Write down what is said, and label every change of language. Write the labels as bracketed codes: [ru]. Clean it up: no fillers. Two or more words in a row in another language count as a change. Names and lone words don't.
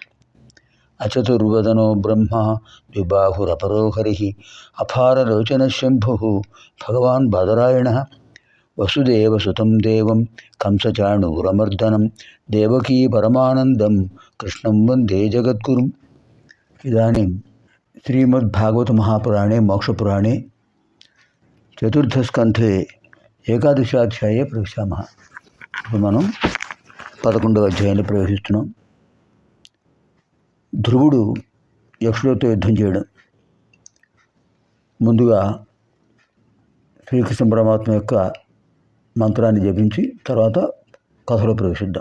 [sa] अचतुर्वदनो ब्रह्मा द्विबाहुरपरो हरिः अपारलोचनशम्भुः भगवान् बादरायणः वसुदेवसुतं देवं कंसचाणूरमर्दनं देवकी परमानन्दं कृष्णं वन्दे जगद्गुरुम्। इदानीं श्रीमद्भागवतमहापुराणे मोक्षपुराणे चतुर्थस्कन्धे ఏకాదశాధ్యాయే ప్రవేశామः. [te] ఇప్పుడు మనం 11వ అధ్యాయంలో ప్రవేశిస్తున్నాం. ధ్రువుడు యక్షులతో యుద్ధం చేయడం. ముందుగా శ్రీకృష్ణ పరమాత్మ యొక్క మంత్రాన్ని జపించి తర్వాత కథలో ప్రవేశిద్దాం.